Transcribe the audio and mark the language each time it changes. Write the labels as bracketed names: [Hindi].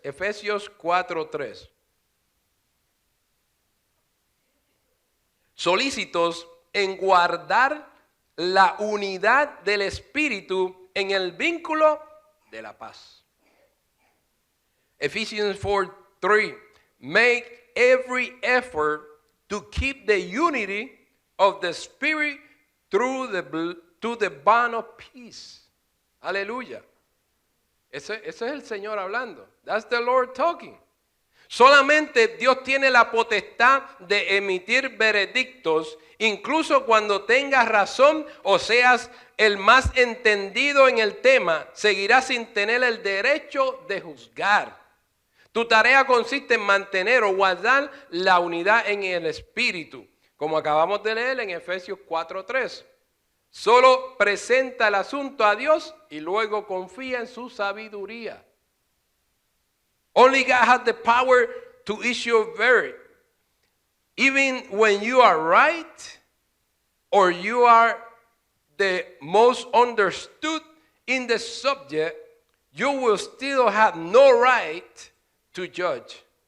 [Spanish] Efesios 4:3. Solícitos en guardar la unidad del Espíritu en el vínculo de la paz. [English] Ephesians 4:3. Make every effort to keep the unity of the Spirit through the bond of peace. [Spanish] Aleluya. Ese es el Señor hablando. [English] That's the Lord talking. [Spanish] Solamente Dios tiene la potestad de emitir veredictos, incluso cuando tengas razón o seas el más entendido en el tema, seguirás sin tener el derecho de juzgar. Tu tarea consiste en mantener o guardar la unidad en el Espíritu, como acabamos de leer en Efesios 4:3. Solo presenta el asunto a Dios y luego confía en su sabiduría. [English] Only God has the power to issue a verdict. Even when you are right or you are the most understood in the subject, you will still have no right to judge.